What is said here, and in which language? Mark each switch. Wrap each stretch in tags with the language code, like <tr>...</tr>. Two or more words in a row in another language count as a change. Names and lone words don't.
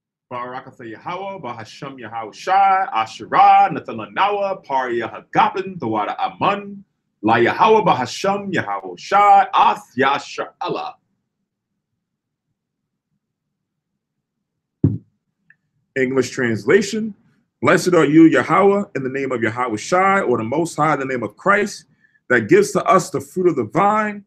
<en>Barakatha Yahweh, Bahasham Yahweh Shai, Asherah, Nathalanawa, Paria Hagapin, Thawada Amun, La Yahweh, Bahasham Yahweh Shai, Ath Yasha Allah. English translation. Blessed are you, Yahweh, in the name of Yahweh Shai, or the Most High, in the name of Christ, that gives to us the fruit of the vine.</en>